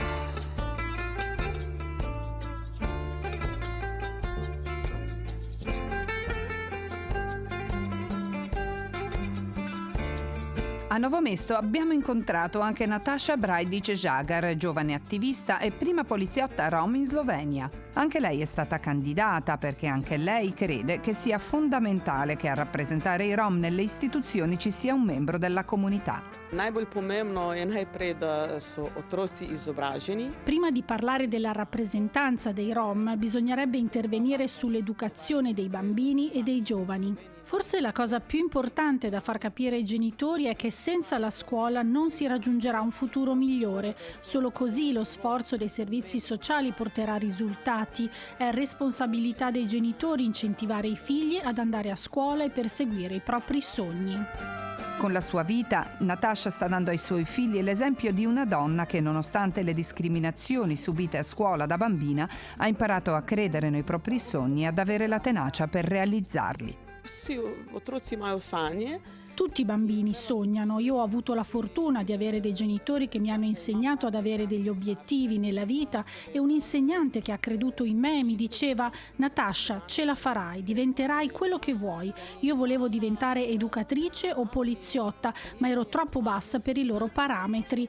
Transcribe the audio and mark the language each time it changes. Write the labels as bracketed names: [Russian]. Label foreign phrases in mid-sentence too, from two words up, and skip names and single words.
[Italian] A Novo Mesto abbiamo incontrato anche Nataša Brajdic-Žagar, giovane attivista e prima poliziotta rom in Slovenia. Anche lei è stata candidata perché anche lei crede che sia fondamentale che a rappresentare i rom nelle istituzioni ci sia un membro della comunità. [Slovenian] Najbolj pomembno je najprej, da so otroci izobraženi. [Italian] Prima di parlare della rappresentanza dei rom, bisognerebbe intervenire sull'educazione dei bambini e dei giovani. Forse la cosa più importante da far capire ai genitori è che senza la scuola non si raggiungerà un futuro migliore. Solo così lo sforzo dei servizi sociali porterà risultati. È responsabilità dei genitori incentivare i figli ad andare a scuola e perseguire i propri sogni. Con la sua vita, Nataša sta dando ai suoi figli l'esempio di una donna che, nonostante le discriminazioni subite a scuola da bambina, ha imparato a credere nei propri sogni e ad avere la tenacia per realizzarli. [Slovenian] Vsi otroci imajo sanje. [Italian] Tutti i bambini sognano. Io ho avuto la fortuna di avere dei genitori che mi hanno insegnato ad avere degli obiettivi nella vita e un insegnante che ha creduto in me mi diceva: Nataša, ce la farai, diventerai quello che vuoi. Io volevo diventare educatrice o poliziotta, ma ero troppo bassa per i loro parametri.